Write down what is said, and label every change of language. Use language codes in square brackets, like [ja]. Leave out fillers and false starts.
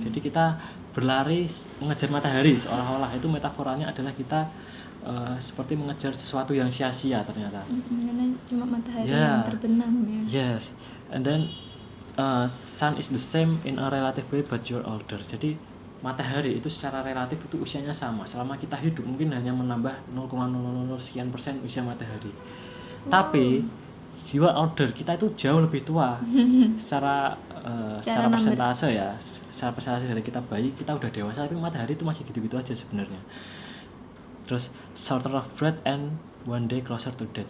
[id] Jadi kita berlari mengejar matahari, seolah-olah itu metaforanya adalah kita seperti mengejar sesuatu yang sia-sia ternyata. Karena cuma matahari yang terbenam ya. [en] Yes, and then sun is the same in a relative way but you're older. [id] Jadi matahari itu secara relatif itu usianya sama. Selama kita hidup mungkin hanya menambah 0,000 sekian persen usia matahari. Tapi [en] you are older, [id] kita itu jauh lebih tua. secara persentase ya. Secara persentase dari kita bayi, kita udah dewasa tapi matahari itu masih gitu-gitu aja sebenarnya. Terus [en] shorter of breath and one day closer to death.